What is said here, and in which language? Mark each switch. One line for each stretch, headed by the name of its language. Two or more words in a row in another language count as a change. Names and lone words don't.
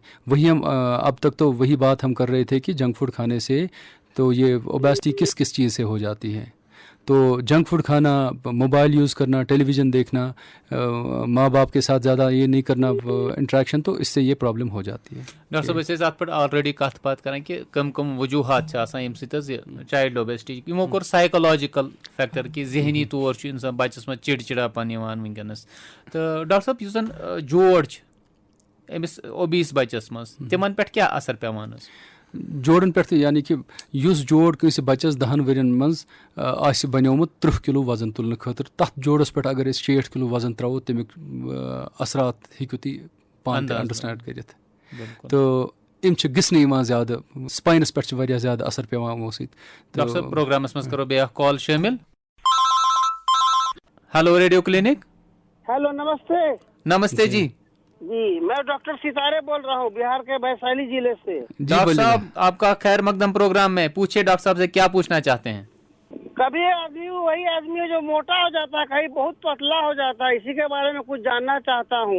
Hindi: वही हम अब तक तो वही बात हम कर रहे थे कि
English: junk food
Hindi: खाने से तो ये ओबेसिटी किस किस चीज़ से हो जाती है। तो
English: junk food
Hindi: खाना, मोबाइल यूज़ करना, टेलीविज़न देखना, माँ बाप के साथ ज़्यादा ये नहीं करना इंट्रैक्शन, तो इससे ये प्रॉब्लम हो जाती है।
Kashmiri: डॉक्टर साहब अस अत पे ऑलरेडी कत बात करें कि कम कम वजूहत
English: child obesity,
Kashmiri: यमो कोर
English: psychological factor
Kashmiri: कि जहनी तौर इंसान बच्चस में चिड़चिड़ापन वनकस। तो डॉक्टर साहब युस जन जोड़ अमिस ओबीस बच्चस मज तिमन पे क्या असर पेवान? जोड़न पे, यानी कि युस जोड़ कंस बच्चस 10 वरियन मज बनोमुत 30 किलो वजन तुलने खतर, तथ जोड़स पे अगर 60 किलो वजन त्रो तमिक असरात हेकु ती पान अंडरस्टैंड करित। तो इम गिसने ज्यादा, स्पाइनस पे ज्यादा असर पेवान वो सत। डॉक्टर साहब प्रोग्रामस मज करो बे कॉल शामिल।
English: hello radio clinic.
Hindi: हेलो, नमस्ते। नमस्ते जी। जी, मैं डॉक्टर सितारे बोल रहा हूँ, बिहार के वैशाली जिले से। डॉक्टर साहब आपका खैर मकदम प्रोग्राम में, पूछिए डॉक्टर साहब से क्या पूछना चाहते हैं? कभी आदमी वही आदमी है जो मोटा हो जाता है, कहीं बहुत पतला हो जाता है, इसी के बारे में कुछ जानना चाहता हूँ।